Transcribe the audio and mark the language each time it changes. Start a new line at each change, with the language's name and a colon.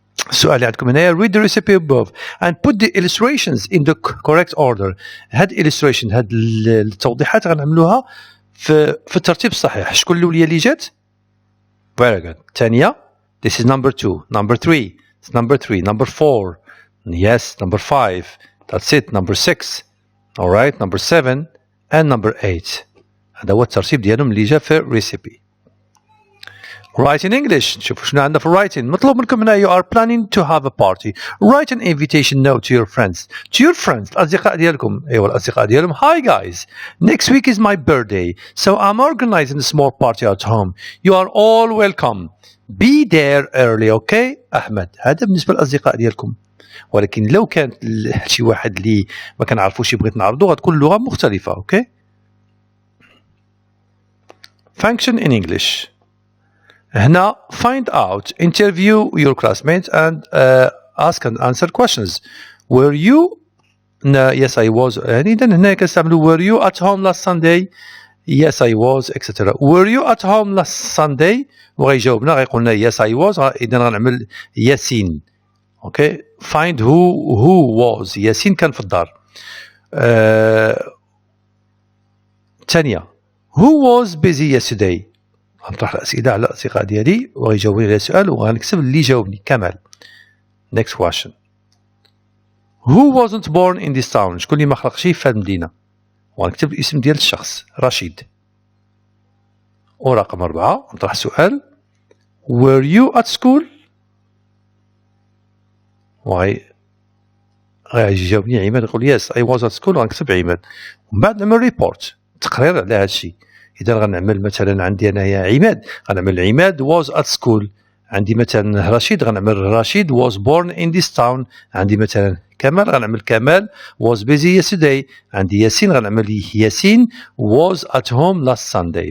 Arabic: السؤال اللي عندكم هنا
English: read the recipe above and put the illustrations in the correct order.
Arabic: هاد illustration هاد التوضيحات غنعملوها في الترتيب الصحيح. شكون الأولية اللي جات؟
English: Very good. الثانية this is number 2, number 3, it's number 3, number 4, yes, number 5, that's it, number 6, alright, number 7 and number 8.
Arabic: هذا هو الترتيب ديالهم اللي جا في recipe.
English: Write in English.
Arabic: نشوفوا شنو عندنا في writing. مطلوب منكم هنا
English: you are planning to have a party. Write an invitation note to your friends. To your friends.
Arabic: الأصدقاء ديالكم. أيوة الأصدقاء ديالهم.
English: Hi guys. Next week is my birthday. So I'm organizing a small party at home. You are all welcome. Be there early, okay? أحمد.
Arabic: هذا بالنسبة للأصدقاء ديالكم. ولكن لو كان شي واحد اللي ما كنعرفوش بغيت نعرضو غتكون لغة مختلفة, okay?
English: Function in English. هنا find out, interview your classmates and ask and answer questions. Were you? No, yes I was.
Arabic: إذن هنا كنستعملوا
English: were you at home last Sunday? Yes I was, etc. Were you at home last Sunday?
Arabic: وغيجاوبنا غيقولنا
English: yes I was.
Arabic: إذن غنعمل ياسين. Okay.
English: Find who was.
Arabic: ياسين كان في الدار.
English: ثانية. Who was busy yesterday?
Arabic: غنطرح الأسئلة على الأصدقاء ديالي وغيجاوبوني على السؤال وغنكتب اللي جاوبني كمال.
English: Next question. Who wasn't born in this town?
Arabic: شكون اللي ما خلقش في هذه المدينة؟ وغنكتب الاسم ديال الشخص رشيد. ورقم 4 غنطرح السؤال.
English: Were you at school?
Arabic: غيجاوبني عماد يقول
English: yes I was at school
Arabic: وغنكتب عماد. ومن بعد نعمل ريبورت تقرير على هذا الشيء. إذا غنعمل مثلا عندي أنايا عماد غنعمل عماد
English: was at school.
Arabic: عندي مثلا رشيد غنعمل رشيد
English: was born in this town.
Arabic: عندي مثلا كمال غنعمل كمال
English: was busy yesterday.
Arabic: عندي ياسين غنعمل ياسين
English: was at home last Sunday.